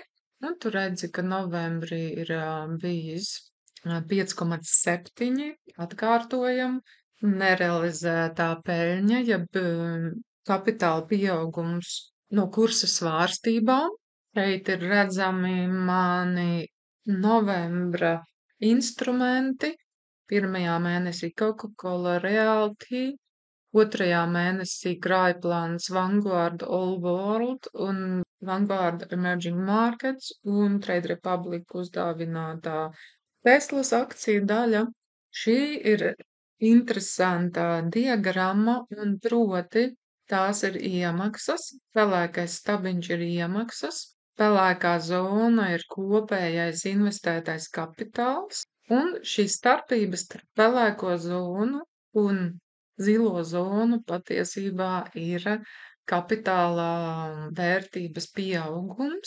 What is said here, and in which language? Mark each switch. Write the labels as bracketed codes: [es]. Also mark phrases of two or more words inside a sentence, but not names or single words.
[lv] Nu, tu redzi, ka novembrī ir bijis 5,7, atkārtojam, nerealizētā peļņa, jeb kapitāla pieaugums no kursa svārstībām. Šeit ir redzami mani novembra instrumenti. 1. mēnesī Coca-Cola Realty, 2. mēnesī krājplāns Vanguard All World un Vanguard Emerging Markets un Trade Republic uzdāvinātā Teslas akciju daļa. Šī ir interesantā diagramma un proti tās ir iemaksas, pelēkais stabiņš ir iemaksas, pelēkā zona ir kopējais investētais kapitāls, un šī starpības starp pelēko zonu un zilo zonu patiesībā ir kapitāla vērtības pieaugums.